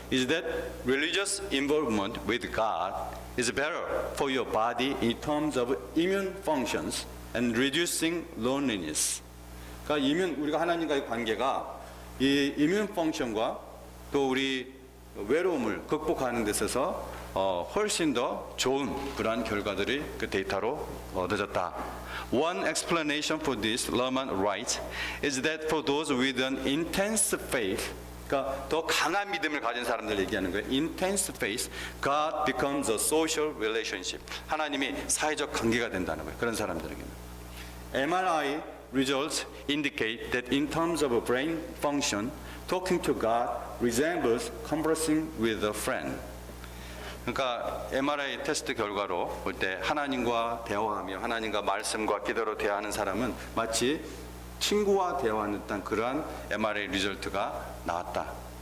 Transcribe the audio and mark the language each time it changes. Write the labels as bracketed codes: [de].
[en] Is that religious involvement with God is better for your body in terms of immune functions and reducing loneliness. [ko] 그러니까 우리가 하나님과의 관계가 이 immune function과 또 우리 외로움을 극복하는 데 있어서 훨씬 더 좋은 그러한 결과들이 그 데이터로 얻어졌다. [en] One explanation for this, Lerman writes, is that for those with an intense faith, [ko] 그러니까 더 강한 믿음을 가진 사람들 얘기하는 거예요. [en] Intense faith, God becomes a social relationship. [ko] 하나님이 사회적 관계가 된다는 거예요. 그런 사람들에게는. [en] MRI results indicate that in terms of brain function, talking to God resembles conversing with a friend. [ko] 그러니까 MRI 테스트 결과로 볼 때 하나님과 대화하며 하나님과 말씀과 기도로 대화하는 사람은 마치 친구와 대화하는 듯한 그러한 MRI 리절트가 나왔다.